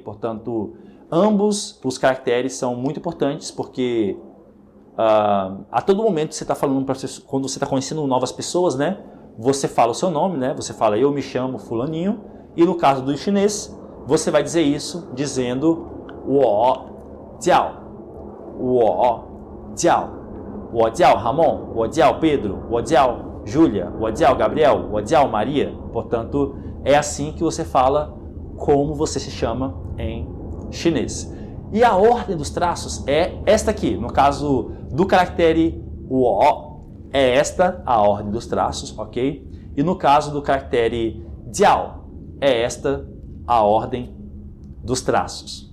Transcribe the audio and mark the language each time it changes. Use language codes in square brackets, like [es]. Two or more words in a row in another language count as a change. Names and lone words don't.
[pt] Portanto, ambos os caracteres são muito importantes porque a todo momento você está falando, quando você está conhecendo novas pessoas, né? Você fala o seu nome, né? Você fala, eu me chamo fulaninho. E no caso do chinês, você vai dizer isso dizendo [zh] 我叫，我叫. 我叫 Ramon, 我叫 Pedro, 我叫 Júlia, 我叫 Gabriel, 我叫 Maria. [pt] Portanto, é assim que você fala como você se chama em chinês. E a ordem dos traços é esta aqui. No caso do caractere wo, é esta a ordem dos traços, ok? E no caso do caractere jiao, é esta a ordem dos traços.